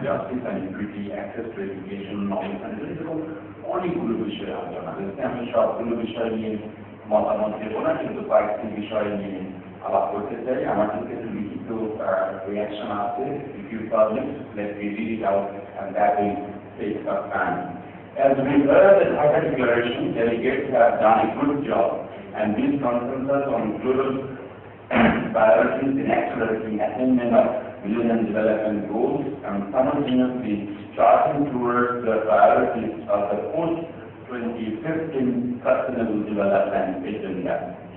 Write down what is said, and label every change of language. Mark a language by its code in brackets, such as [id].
[en] justice and equity, access to education, knowledge and [bn] এরকম অনেকগুলো বিষয় আলোচনা হয়েছে। আমি সবগুলো বিষয় নিয়ে মতামত দেব না, কিন্তু কয়েকটি বিষয় নিয়ে আলাপ করতে চাই। আমার কাছে কিছু লিখিত রিয়াকশন আছে। [en] If you permit, let me read it out and that will take some time. As we heard the Dhaka Declaration, delegates have done a good job and this consensus on global priorities in accelerating attainment of Millennium Development Goals and simultaneously charting towards the priorities of the post-2015 Sustainable Development Agenda.